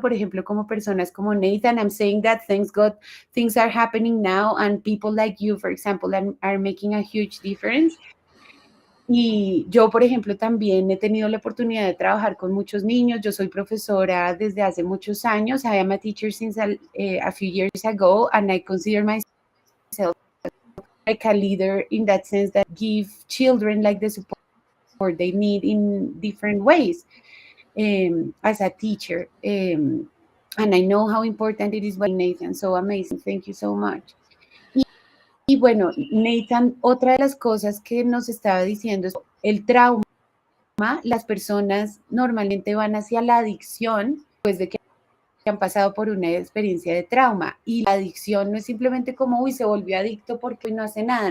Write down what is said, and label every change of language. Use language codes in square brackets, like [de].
[es] Por ejemplo, como personas como Nathan, [en] I'm saying that, thanks God, things are happening now, and people like you, for example, are making a huge difference. [es] Y yo, por ejemplo, también he tenido la oportunidad de trabajar con muchos niños. Yo soy profesora desde hace muchos años. [en] I am a teacher since a few years ago, and I consider myself like a leader in that sense, that give children like the support they need in different ways, as a teacher. And I know how important it is. Nathan, so amazing. Thank you so much. [es] Y bueno, Nathan, otra de las cosas que nos estaba diciendo es el trauma. Las personas normalmente van hacia la adicción después de que han pasado por una experiencia de trauma. Y la adicción no es simplemente como, uy, se volvió adicto porque no hace nada.